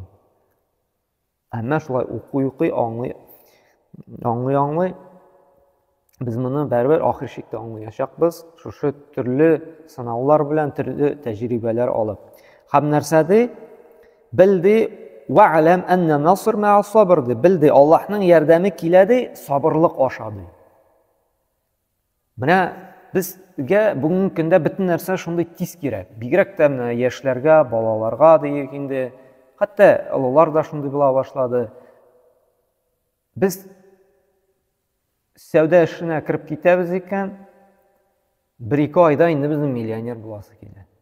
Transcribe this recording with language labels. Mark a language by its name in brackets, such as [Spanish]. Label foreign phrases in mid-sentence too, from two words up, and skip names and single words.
[Tatar] Әмма шулай укый, аңлый, biz моны бәрбер ахир чиктә аңлаячакбыз, шушы төрле сынаулар белән, төрле тәҗрибәләр алып. Һәм нәрсәди? Белди [Arabic] واعلم أن النصر مع الصبر. [Tatar] Белди Аллаһның ярдәме килә ди, сабырлык аша ди. Менә безгә бүгенге көндә бөтен нәрсә шундый тиз кирәк. Бигрәк тә менә яшьләргә, балаларга диек инде, хәтта олылар да шундый була башлады. Без сәүдә эшенә кирип китәбез икән, 1-2 айда инде безнең миллионер буласы килә.